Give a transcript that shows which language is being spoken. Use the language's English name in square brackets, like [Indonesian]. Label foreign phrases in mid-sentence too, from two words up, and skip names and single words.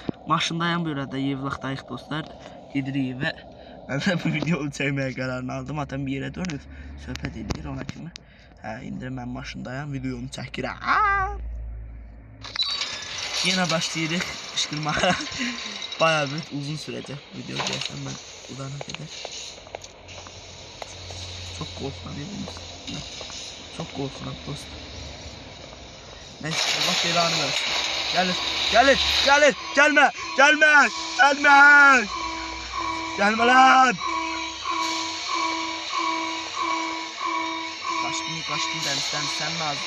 [Azerbaijani] Maşındayım burada, yevlaxdayıq dostlar. Gedirik və mən də bu videonu çəkməyə qərarını aldım. Atam bir yerə dönüb söhbət edir ona kimi. Hə, indi mən maşındayım, videonu çəkirəm. Yenə başlayırıq qışqırmağa. Bayağı bir uzun sürəcək video gəlsən mən udana qədər. [Turkish] Çok korkuyorum. Çok korkuyorum dost. Neyse Allah belanı versin. Gelir. Gelme. Gelme lan. Kaçtın demişten sen lazım.